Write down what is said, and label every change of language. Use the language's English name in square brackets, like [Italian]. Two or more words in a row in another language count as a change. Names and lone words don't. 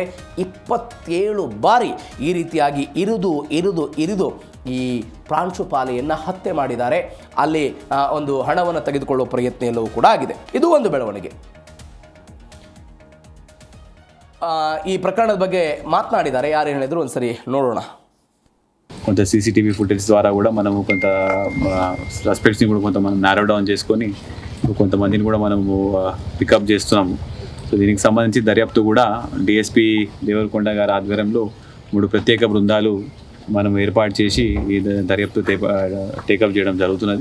[Kannada] 27 ಬಾರಿ ಈ ರೀತಿಯಾಗಿ ಇರಿದು ಈ ಪ್ರಾಂಶುಪಾಲೆಯನ್ನು ಹತ್ಯೆ ಮಾಡಿದ್ದಾರೆ. ಅಲ್ಲಿ ಒಂದು ಹಣವನ್ನು ತೆಗೆದುಕೊಳ್ಳುವ ಪ್ರಯತ್ನ ಎಲ್ಲವೂ ಕೂಡ ಆಗಿದೆ. ಇದು ಒಂದು ಬೆಳವಣಿಗೆ. ಈ ప్రకరణದ ಬಗ್ಗೆ మాట్లాడిదారు ಯಾರು ಹೇಳಿದ್ರು ಒಂದ್ಸರಿ ನೋಡೋಣ. [Telugu] కొంత [English] CCTV footage [Telugu] ద్వారా కూడా మనము కొంత సస్పెక్ట్స్ని కూడా కొంత మనం [English] narrow down [Telugu] చేసుకొని కొంతమందిని కూడా మనము పికప్ చేస్తున్నాము. సో దీనికి సంబంధించి దర్యాప్తు కూడా డిఎస్పీ దేవరకొండ గారి ఆధ్వర్యంలో 3 ప్రత్యేక బృందాలు మనం ఏర్పాటు చేసి ఈ దర్యాప్తు టేకప్ చేయడం జరుగుతున్నది.